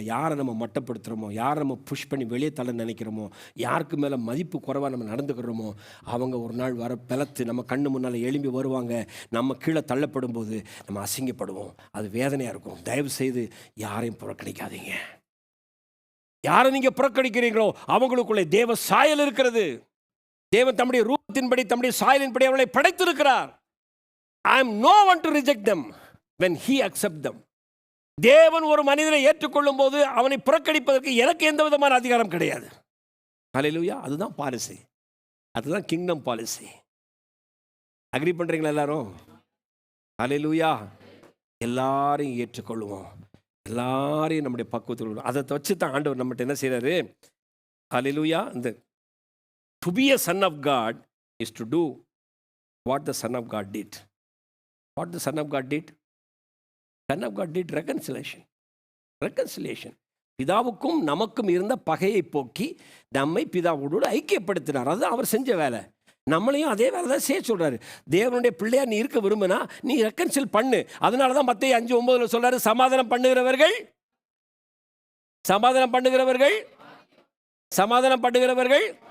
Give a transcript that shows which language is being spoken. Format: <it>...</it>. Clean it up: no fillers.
<ta>யாரை நம்ம மட்டப்படுத்துகிறோமோ, யாரை நம்ம புஷ் பண்ணி வெளியே தள்ள நினைக்கிறோமோ, யாருக்கு மேலே மதிப்பு குறைவாக நம்ம நடந்துக்கிறோமோ, அவங்க ஒரு நாள் வர பலத்து நம்ம கண்ணு முன்னால் எழும்பி வருவாங்க. நம்ம கீழே தள்ளப்படும் போது நம்ம அசிங்கப்படுவோம். அது வேதனையாக இருக்கும். தயவு செய்து யாரையும் புறக்கணிக்காதீங்க. யாரை நீங்கள் புறக்கணிக்கிறீங்களோ அவங்களுக்குள்ளே தேவ சாயல் இருக்கிறது. தேவன் தம்முடைய ரூபத்தின்படி தம்முடைய சாயலின்படி அவர்களை படைத்திருக்கிறார்.</ta> <en>I am no one to reject them when he accept them.</en> <ta>தேவன் ஒரு மனிதனை ஏற்றுக்கொள்ளும் போது அவனை புறக்கணிப்பதற்கு எனக்கு எந்த விதமான அதிகாரம் கிடையாது. ஹல்லேலூயா. அதுதான் பாலிசி, அதுதான் கிங்டம் பாலிசி. அக்ரி பண்றீங்களா எல்லாரும்? ஹல்லேலூயா. எல்லாரையும் ஏற்றுக்கொள்ளுவோம், எல்லாரையும் நம்முடைய பக்குவத்தில். அதை வச்சு தான் ஆண்டவர் நம்மகிட்ட என்ன செய்யறாரு? ஹல்லேலூயா.</ta> <en>இந்த to be a son of God is to do what the Son of God did. What the Son of God did? Son of God did reconciliation. Reconciliation.</en> <ta>பிதாவுக்கும் நமக்கும் இருந்த பகையை போக்கி நம்மை பிதாவோடு ஐக்கியப்படுத்தினார். அதுதான் அவர் செஞ்ச வேலை. நம்மளையும் அதே வேலை தான் செய்ய சொல்றாரு. தேவனுடைய பிள்ளையா நீ இருக்க விரும்பினா நீ ரெக்கன்சில் பண்ணு. அதனால தான் மத்தேயு 5:9 சொல்றாரு, சமாதானம் பண்ணுகிறவர்கள் சமாதானம் பண்ணுகிறவர்கள் சமாதானம் பண்ணுகிறவர்கள்.</ta>